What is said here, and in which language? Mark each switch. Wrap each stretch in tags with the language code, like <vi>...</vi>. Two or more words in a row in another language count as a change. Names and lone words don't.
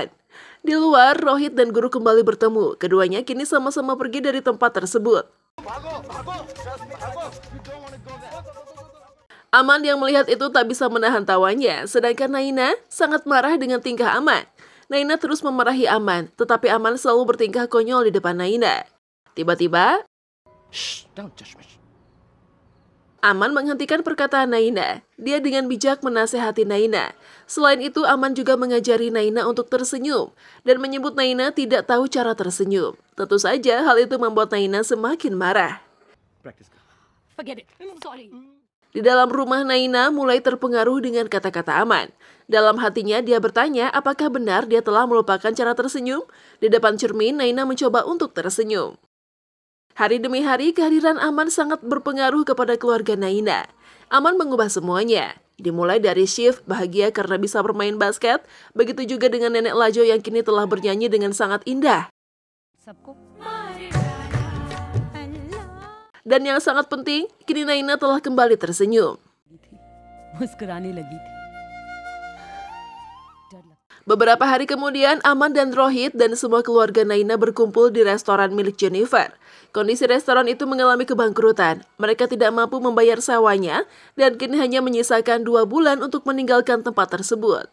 <id>Di luar, Rohit dan Guru kembali bertemu. Keduanya kini sama-sama pergi dari tempat tersebut. Aman yang melihat itu tak bisa menahan tawanya, sedangkan Naina sangat marah dengan tingkah Aman. Naina terus memarahi Aman, tetapi Aman selalu bertingkah konyol di depan Naina. Tiba-tiba,</id> <en>Shh, don't touch me.</en> <id>Aman menghentikan perkataan Naina. Dia dengan bijak menasehati Naina. Selain itu, Aman juga mengajari Naina untuk tersenyum dan menyebut Naina tidak tahu cara tersenyum. Tentu saja hal itu membuat Naina semakin marah.</id> <en>Practice. Forget it. Sorry.</en> <id>Di dalam rumah, Naina mulai terpengaruh dengan kata-kata Aman. Dalam hatinya dia bertanya apakah benar dia telah melupakan cara tersenyum. Di depan cermin, Naina mencoba untuk tersenyum. Hari demi hari, kehadiran Aman sangat berpengaruh kepada keluarga Naina. Aman mengubah semuanya. Dimulai dari Shift bahagia karena bisa bermain basket, begitu juga dengan Nenek Lajo yang kini telah bernyanyi dengan sangat indah.</id> <hi>सबको</hi> <id>Dan yang sangat penting, kini Naina telah kembali tersenyum.</id> <hi>मुस्कुराने लगी थी</hi> <id>Beberapa hari kemudian, Aman dan Rohit dan semua keluarga Naina berkumpul di restoran milik Jennifer. Kondisi restoran itu mengalami kebangkrutan. Mereka tidak mampu membayar sewanya dan kini hanya menyisakan 2 bulan untuk meninggalkan tempat tersebut.</id>